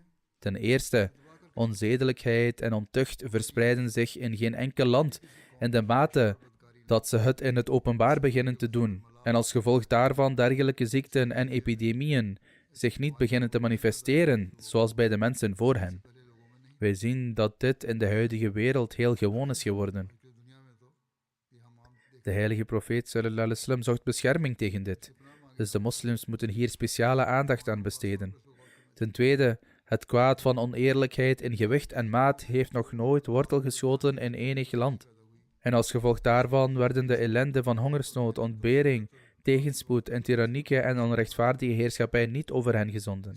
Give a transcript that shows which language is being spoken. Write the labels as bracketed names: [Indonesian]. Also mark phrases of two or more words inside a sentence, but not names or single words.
[Dutch] Ten eerste, onzedelijkheid en ontucht verspreiden zich in geen enkel land in de mate dat ze het in het openbaar beginnen te doen, en als gevolg daarvan dergelijke ziekten en epidemieën zich niet beginnen te manifesteren, zoals bij de mensen voor hen. Wij zien dat dit in de huidige wereld heel gewoon is geworden. De heilige profeet [Arabic] صلى الله عليه وسلم [Dutch] zocht bescherming tegen dit, dus de moslims moeten hier speciale aandacht aan besteden. Ten tweede, het kwaad van oneerlijkheid in gewicht en maat heeft nog nooit wortel geschoten in enig land. En als gevolg daarvan werden de ellende van hongersnood, ontbering, tegenspoed en tyrannieke en onrechtvaardige heerschappij niet over hen gezonden.